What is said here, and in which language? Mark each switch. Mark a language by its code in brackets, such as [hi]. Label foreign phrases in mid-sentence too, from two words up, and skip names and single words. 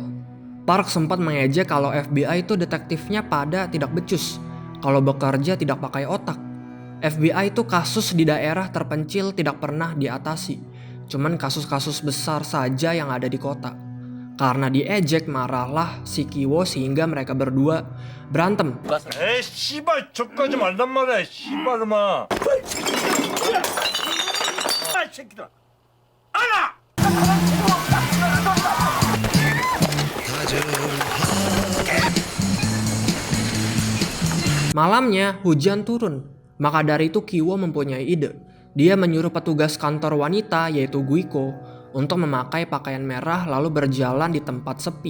[id] Park sempat mengejek kalau FBI itu detektifnya pada tidak becus, kalau bekerja tidak pakai otak. FBI itu kasus di daerah terpencil tidak pernah diatasi. Cuman kasus-kasus besar saja yang ada di kota. Karena diejek marahlah si Kiwo sehingga mereka berdua berantem. [ko] 에이 씨발 저까지 말단 말이야 씨발놈아. 아, 이 새끼들아. 알아! [id] Malamnya hujan turun. Maka dari itu Kiwo mempunyai ide. Dia menyuruh petugas kantor wanita yaitu Guiko untuk memakai pakaian merah lalu berjalan di tempat sepi.